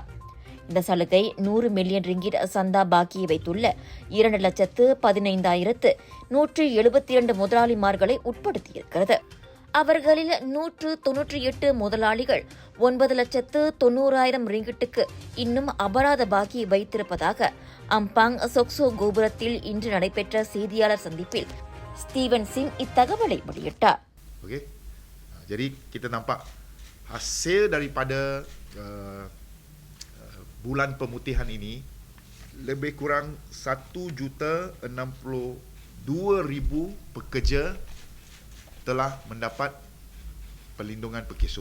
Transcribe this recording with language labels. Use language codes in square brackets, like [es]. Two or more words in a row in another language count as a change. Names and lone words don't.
[ta] இந்த சலுகை 100 மில்லியன் ரிங்கிட் சந்தா பாக்கியை வைத்துள்ள 2,15,172 முதலாளிமார்களை உட்படுத்தியிருக்கிறது. அவர்களில் 198 முதலாளிகள் 9,90,000 ரிங்கிட்டுக்கு இன்னும் அபராத பாக்கி வைத்திருப்பதாக அம்பாங் சொக்சோ கோபுரத்தில் இன்று நடைபெற்ற செய்தியாளர் சந்திப்பில் ஸ்டீவன் சிம் இத்தகவலை வெளியிட்டார். [ms] Okey. Jadi kita nampak hasil daripada bulan pemutihan ini lebih kurang 1,62,000 pekerja telah mendapat perlindungan perkeso.